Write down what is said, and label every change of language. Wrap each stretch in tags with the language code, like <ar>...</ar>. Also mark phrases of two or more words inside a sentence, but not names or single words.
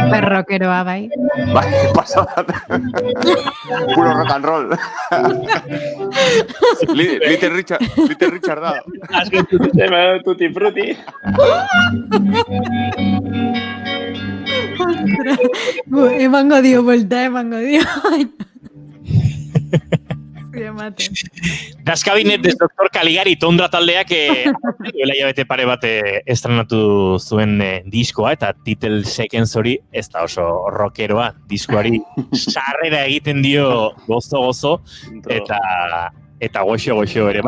<eu>rockeroa, bai. Bai, pasadat. Puro</eu> <en>rock and roll.</en> <eu>Little Richard da. Azken tutti frutti. Emango dio, volta emango dio. Daskabinet des Dr. Caligari Tondra taldeak duela hilabete pare bat estrenatu zuen diskoa eta Title Seconds hori ez da oso rockeroa, diskoari sarrera egiten dio gozo eta goxo ere.</eu>